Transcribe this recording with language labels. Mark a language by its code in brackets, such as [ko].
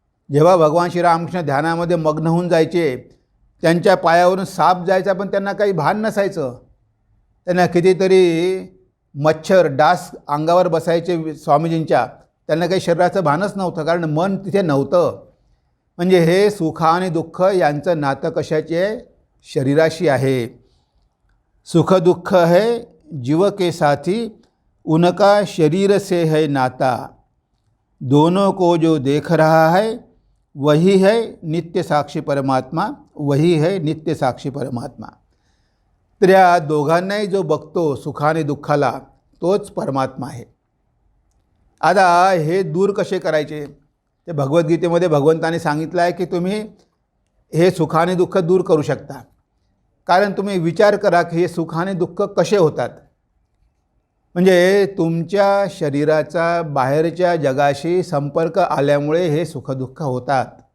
[mr] जेव्हा भगवान श्रीरामकृष्ण ध्यानामध्ये मग्न होऊन जायचे, त्यांच्या पायावरून साप जायचा पण त्यांना काही भान नसायचं. त्यांना कितीतरी मच्छर डास अंगावर बसायचे स्वामीजींच्या, त्यांना काही शरीराचं भानच नव्हतं, कारण मन तिथे नव्हतं. म्हणजे हे सुख आणि दुःख यांचं नातं कशाचे आहे? शरीराशी आहे. [hi] सुख दुःख है जीव के साथी, उनका शरीर से है नाता, दोनों को जो देख रहा है वही है नित्य साक्षी परमात्मा, वही है नित्य साक्षी परमात्मा. [mr] तर या दोघांनाही जो बघतो सुख आणि दुःखाला, तोच परमात्मा आहे. आता हे दूर कसे करायचे? ते भगवद्गीतेमध्ये भगवंताने सांगितलं आहे की तुम्ही हे सुख आणि दुःख दूर करू शकता. कारण तुम्ही विचार करा की हे सुख आणि दुःख कसे होतात. म्हणजे तुमच्या शरीराचा बाहेरच्या जगाशी संपर्क आल्यामुळे हे सुखदुःख होतात.